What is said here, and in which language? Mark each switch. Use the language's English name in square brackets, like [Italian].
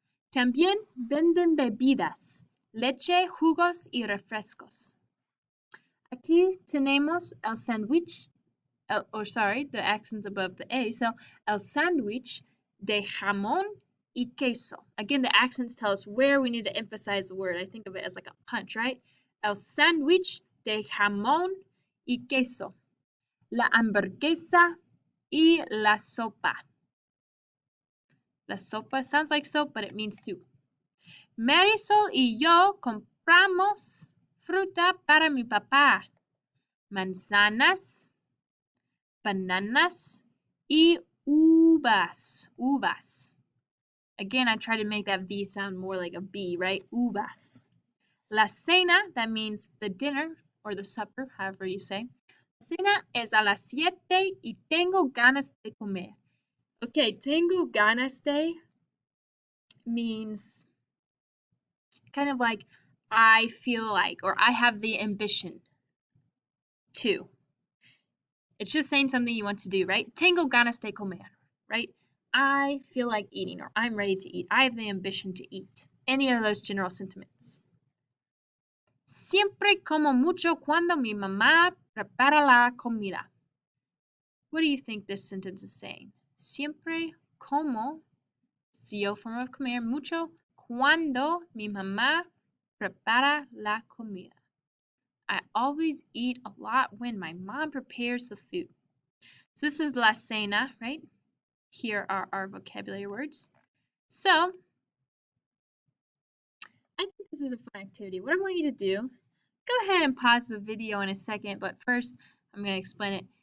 [Spanish] También venden bebidas, leche, jugos y refrescos. Aquí tenemos el sándwich, [English] the accent's above the A, so [Spanish] el sándwich de jamón y queso. [English] Again, the accents tell us where we need to emphasize the word. I think of it as like a punch, right? [Spanish] El sándwich de jamón y queso. La hamburguesa y la sopa. La sopa [English] sounds like soap, but it means soup. [Spanish] Marisol y yo compramos fruta para mi papá. Manzanas, bananas y uvas. Uvas. [English] Again, I try to make that V sound more like a B, right? Uvas. [Spanish] La cena, [English] that means the dinner or the supper, however you say. [Spanish] Cena es a las 7 y tengo ganas de comer. [English] Okay, [Spanish] tengo ganas de [English] means kind of like I feel like, or I have the ambition to. It's just saying something you want to do, right? [Spanish] Tengo ganas de comer, [English] right? I feel like eating, or I'm ready to eat. I have the ambition to eat. Any of those general sentiments. [Spanish] Siempre como mucho cuando mi mamá prepara la comida. [English] What do you think this sentence is saying? [Spanish] Siempre como, [English] CEO form of [Spanish] comer, mucho cuando mi mamá prepara la comida. [English] I always eat a lot when my mom prepares the food. So this is la cena, right? Here are our vocabulary words. So I think this is a fun activity. What I want you to do, go ahead and pause the video in a second, but first I'm going to explain it.